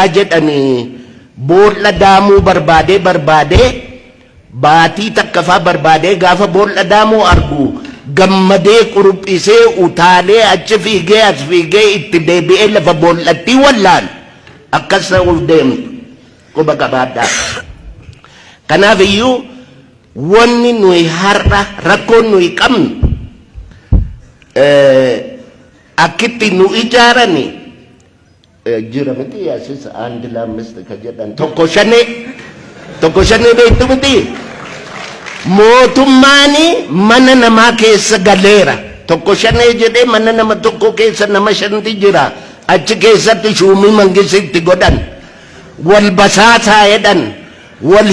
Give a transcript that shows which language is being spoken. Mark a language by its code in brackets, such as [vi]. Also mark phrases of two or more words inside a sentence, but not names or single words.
[om] jedhani boolla daamuu barbaade baatii takkafaa barbaade gaafa boolla daamuu argu gammadee quruphisee utaalee achi fiigee as fiigee itti deebi'ee lafa boollatti wallaan akkas ta'uuf deemtu quba qabaadhaa kanaaf iyyuu wanni nuyi har'a rakkoon nuyi qabnu akkitti nu ijaarani jira miti asis [am] አንድ ለአምስት ከጀዳን [om] tokko shane beektu miti mootummaani mana namaa keessa galeera tokko shane jedhee mana nama tokko keessa nama shanti jira achi keessatti shuumii mangisitti godhan wal basaasaa jedhan wal